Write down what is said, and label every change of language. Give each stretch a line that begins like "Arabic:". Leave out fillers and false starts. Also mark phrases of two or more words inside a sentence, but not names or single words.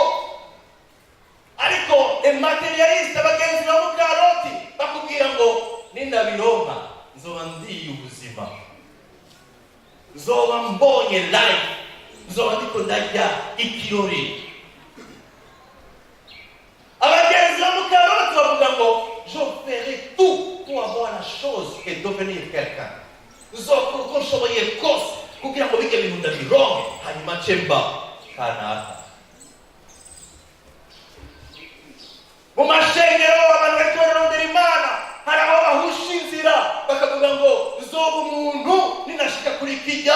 Rundi: Ariko materialiste abagenzi ba Mukaroti bakubwira ngo nindabironka nzoba ndiye ubuzima, nzoba mbonye life, nzoba ndiko ndarya ikirori. Abagenzi ba Mukaroti bavuga ngo
French: je ferai tout pour avoir la chose et devenir quelqu'un.
Rundi: Nzokora uko nshoboye kose kugira ngo bige ibintu ndabironke, hanyuma cemba kanaka. Mu mashengero abantu bariko bararondera Imana, hari aho bahusha inzira bakavuga ngo nzoba umuntu ninashika kuri kijya.